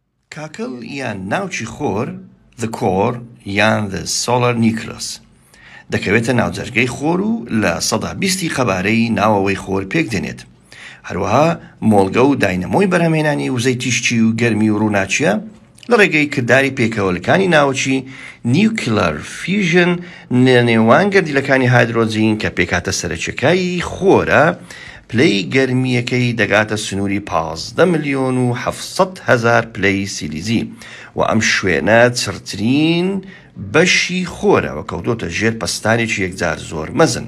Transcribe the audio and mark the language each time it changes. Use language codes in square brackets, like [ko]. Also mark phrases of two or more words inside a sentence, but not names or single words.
[ckb] کاکڵ یان ناوچی خۆر [en] the core [ckb] یان [en] the solar nucleus [ckb] دەکەوێتە ناوجەرگەی خۆر و لە سەدا 20 قەبارەی ناوەوەی خۆر پێک دێنێت. هەروەها مۆڵگە و داینەمۆی بەرهەمهێنانی وزەی تیشکی و گەرمی و ڕووناچیە لە ڕێگەی کردداری پێکەوەلەکانی ناوچی [en] nuclear fission [ckb] نێوان گەردیلەکانی هایدرۆجین کە پێکاتە سەرچەکەی خۆرە پلەی گەرمیەکەی دەگاتە سنووری 15,700,000 پلەی سیلیزی و ئەم شوێنە چرترین بەشی خۆرە و کەوتۆتە ژێر پەستانێکی یەکجار زۆر مەزن.